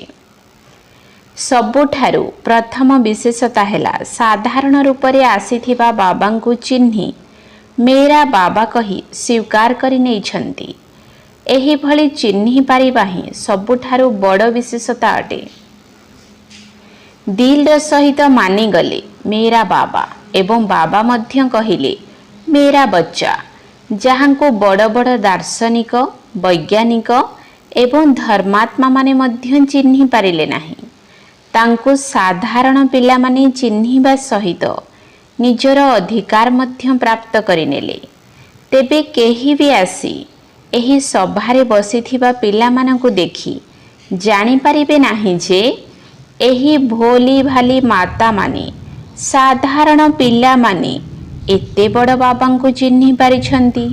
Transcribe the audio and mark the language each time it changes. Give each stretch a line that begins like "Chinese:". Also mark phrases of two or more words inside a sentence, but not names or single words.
Odia: ସବୁଠାରୁ ପ୍ରଥମ ବିଶେଷତା ହେଲା ସାଧାରଣ ରୂପରେ ଆସିଥିବା ବାବାଙ୍କୁ ଚିହ୍ନି
Hindi: मेरा बाबा
Odia: କହି ସ୍ୱୀକାର କରି ନେଇଛନ୍ତି। ଏହି ଭଳି ଚିହ୍ନି ପାରିବା ହିଁ ସବୁଠାରୁ ବଡ଼ ବିଶେଷତା ଅଟେ। ଦିଲ ସହିତ ମାନି ଗଲେ
Hindi: मेरा बाबा
Odia: ଏବଂ ବାବା ମଧ୍ୟ କହିଲେ
Hindi: मेरा बच्चा
Odia: ଯାହାଙ୍କୁ ବଡ଼ ବଡ଼ ଦାର୍ଶନିକ ବୈଜ୍ଞାନିକ ଏବଂ ଧର୍ମାତ୍ମା ମାନେ ମଧ୍ୟ ଚିହ୍ନି ପାରିଲେ ନାହିଁ। ତାଙ୍କୁ ସାଧାରଣ ପିଲା ମାନେ ଚିହ୍ନିବା ସହିତ ନିଜର ଅଧିକାର ମଧ୍ୟ ପ୍ରାପ୍ତ କରିନେଲେ। ତେବେ କେହି ଭି ଆସି ଏହି ସଭାରେ ବସିଥିବା ପିଲାମାନଙ୍କୁ ଦେଖି ଜାଣି ପାରିବେ ନାହିଁ ଯେ ଏହି
Hindi: भोली भाली
Odia: ମାତା ମାନେ ସାଧାରଣ ପିଲା ମାନେ ଏତେ ବଡ଼ ବାବାଙ୍କୁ ଚିହ୍ନି ପାରିଛନ୍ତି।